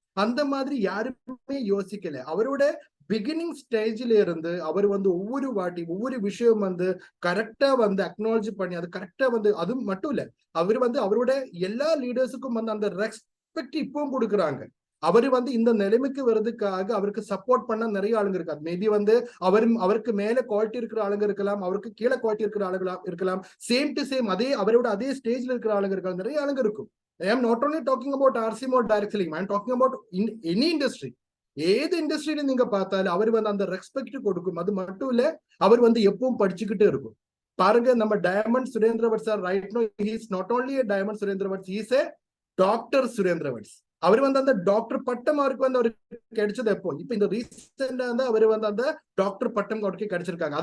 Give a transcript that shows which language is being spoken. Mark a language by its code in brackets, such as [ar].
[ta] அந்த மாதிரி யாருமே யோசிக்கல. அவரோட பிகினிங் ஸ்டேஜ்ல இருந்து அவர் வந்து ஒவ்வொரு வாட்டி ஒவ்வொரு விஷயம் வந்து கரெக்டா வந்து அக்னாலஜி பண்ணி அது கரெக்டா வந்து, அது மட்டும் இல்ல, அவர் வந்து அவரோட எல்லா லீடர்ஸுக்கும் வந்து அந்த ரெஸ்பெக்ட் இப்பவும் கொடுக்குறாங்க. அவரு வந்து இந்த நிலைமைக்கு வர்றதுக்காக அவருக்கு சப்போர்ட் பண்ண நிறைய ஆளுங்க இருக்காது. மேபி வந்து அவருக்கு மேல குவாலிட்டி இருக்கிற ஆளுங்க இருக்கலாம், அவருக்கு கீழே குவாலிட்டி இருக்கிற ஆளுங்களா இருக்கலாம், சேம் டு சேம் அதே ஸ்டேஜ்ல இருக்கிற ஆளுங்க இருக்கலாம், நிறைய ஆளுங்க இருக்கும். [en] I am not only talking about RCM or direct selling, I am talking about in any industry. [ta] ஏது இண்டஸ்ட்ரியில நீங்க பார்த்தாலும் அவர் வந்து அந்த ரெஸ்பெக்ட் கொடுக்கும். அது மட்டும் இல்ல, அவர் வந்து எப்பவும் படிச்சுக்கிட்டே இருக்கும். பாருங்க, நம்ம diamond சுரேந்திரவட் sir [en] right no he is not only a [ta] diamond சுரேந்திரவட், [en] he is a [ta] doctor சுரேந்திரவட். அவர் வந்து அந்த டாக்டர் பட்டம் அவருக்கு வந்து அவருக்கு கிடைச்சது எப்போ? இப்ப இந்த ரீசெண்டா வந்து அவர் வந்து அந்த டாக்டர் பட்டம் அவருக்கு கிடைச்சிருக்காங்க.